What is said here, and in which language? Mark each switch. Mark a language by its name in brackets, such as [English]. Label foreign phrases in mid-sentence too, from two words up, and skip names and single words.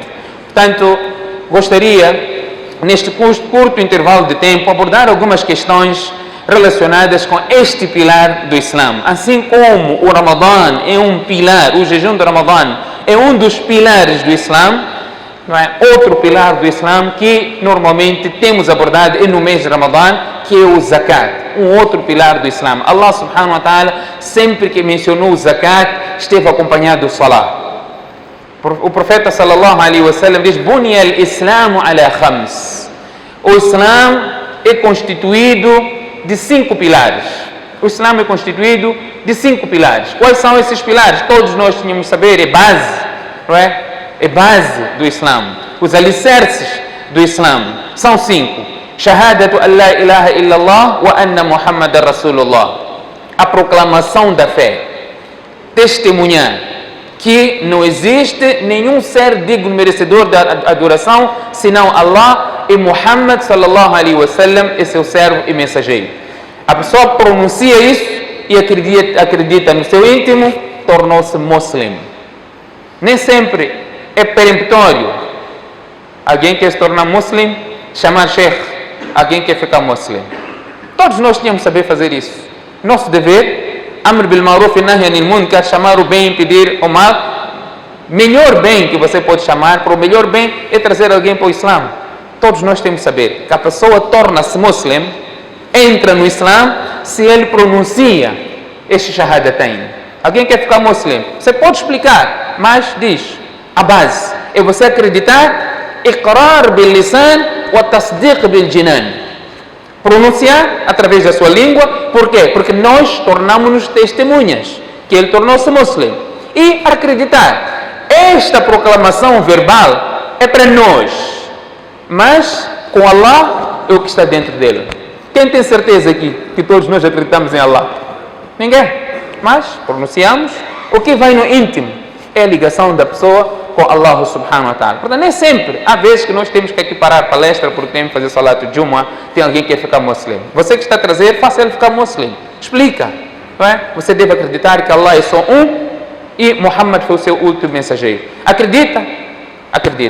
[Portuguese] Portanto, gostaria, neste curto intervalo de tempo, abordar algumas questões relacionadas com este pilar do Islã. Assim como o Ramadã é um pilar, o jejum do Ramadã é um dos pilares do Islã, não é? Outro pilar do Islã que normalmente temos abordado é no mês de Ramadã, que é o zakat, um outro pilar do Islã. [Arabic] الله سبحانه وتعالى, [Portuguese] sempre que mencionou o zakat, esteve acompanhado do salat. O profeta [Arabic] صلى الله عليه وسلم [Portuguese] diz: [Arabic] بني الإسلام على 5. [Portuguese] O Islã é constituído de 5 pilares. O Islã é constituído de 5 pilares. Quais são esses pilares? Todos nós tínhamos que saber, é base, não é? É base do Islã. Os alicerces do Islã são 5. [Arabic] شهادة أن لا إله إلا الله وأن محمدا رسول الله. [Portuguese] A proclamação da fé. Testemunhar que não existe nenhum ser digno merecedor da adoração senão Allah, e Muhammad [Arabic] صلى الله عليه وسلم [Portuguese] é seu servo e mensageiro. A pessoa pronuncia isso e acredita no seu íntimo, tornou-se muçulmano. Nem sempre é peremptório alguém quer se tornar muçulmano, chamar sheikh, alguém quer ficar muçulmano. Todos nós tínhamos que saber fazer isso. Nosso dever, [Arabic] أمر بالمعروف e نهي عن المنكر, [Portuguese] chamar o bem e pedir o mal. Melhor bem que você pode chamar, para o melhor bem é trazer alguém para o Islã. Todos nós temos que saber que a pessoa torna-se muçulmano, entra no Islã, se ele pronuncia este shahadatain. Alguém quer ficar muçulmano, você pode explicar, mas diz, a base é você acreditar, [Arabic] إقرار باللسان وتصديق بالجنان. [Portuguese] Pronunciar através da sua língua. Por quê? Porque nós tornamos-nos testemunhas que ele tornou-se muçulmano. E acreditar, esta proclamação verbal é para nós, mas com Allah é o que está dentro dele. Quem tem certeza aqui que todos nós acreditamos em Allah? Ninguém. Mas pronunciamos o que vai no íntimo. É a ligação da pessoa com [Arabic] الله سبحانه وتعالى. [Portuguese] Portanto, nem sempre. Há vezes que nós temos que aqui parar a palestra porque temos que fazer salat de Jumu'ah, tem alguém que quer ficar muslim. Você que está a trazer, faça ele ficar muslim. Explica. Não é? Você deve acreditar que Allah é só um e Muhammad foi o seu último mensageiro. Acredita? Acredita.